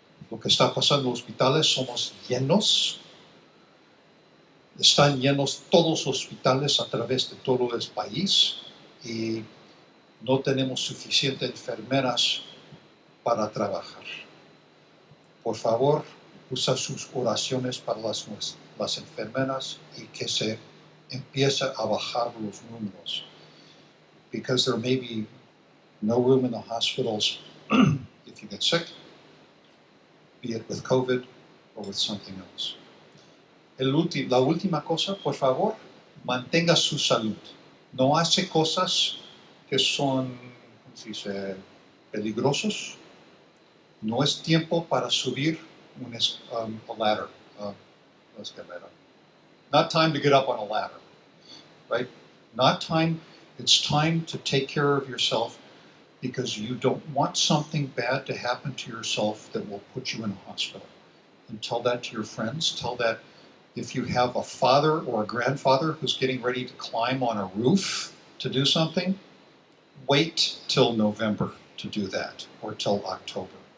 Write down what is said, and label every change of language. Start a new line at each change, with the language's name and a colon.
Spanish: Lo que está pasando en los hospitales, somos llenos. Están llenos todos los hospitales a través de todo el país y no tenemos suficientes enfermeras para trabajar. Por favor, usa sus oraciones para las enfermeras y que se empiece a bajar los números.
English: Because there may be no room in the hospitals if you get sick, be it with COVID or with something else.
Spanish: La última cosa, por favor, mantenga su salud. No hace cosas que son, ¿cómo se dice?, peligrosos. No es tiempo para subir a ladder.
English: Not time to get up on a ladder, right? Not time. It's time to take care of yourself because you don't want something bad to happen to yourself that will put you in a hospital. And tell that to your friends. Tell that if you have a father or a grandfather who's getting ready to climb on a roof to do something, wait till November to do that or till October.